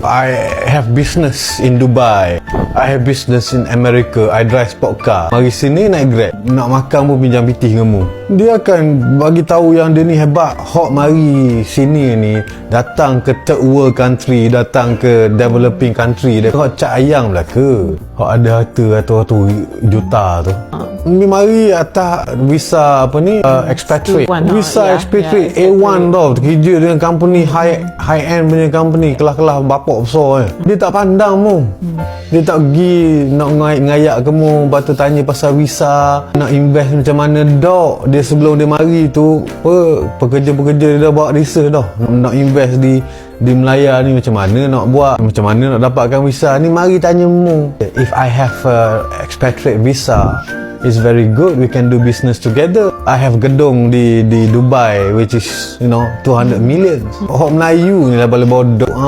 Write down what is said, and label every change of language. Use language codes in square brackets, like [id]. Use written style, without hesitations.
[en] I have business in Dubai. I have business in America. I drive sport car. [ms] Mari sini naik Grab. Nak makan pun pinjam pitih dengan mu. Dia akan bagi tahu yang dia ni hebat. Hok mari sini ni datang ke [en] third world country, [ms] datang ke [en] developing country. [ms] Dia hok cak ayam lah ke. Hok ada harta atau juta tu. Mari atas visa apa ni, expatriate. Visa expatriate A1 tau. Kerja dengan company high end punya company, kelas-kelas bapak besar dia tak pandang mu. Dia tak pergi nak ngayak kamu, lepas tu tanya pasal visa, nak invest macam mana dok. Dia sebelum dia mari tu pekerja-pekerja dia dah buat research dah. Nak invest di Melaya ni macam mana nak buat, macam mana nak dapatkan visa ni, mari tanya mu. [en] If I have a expatriate visa, it's very good, we can do business together. I have gedung di Dubai which is 200 million. [ms] Orang Melayu ni lah boleh bodoh.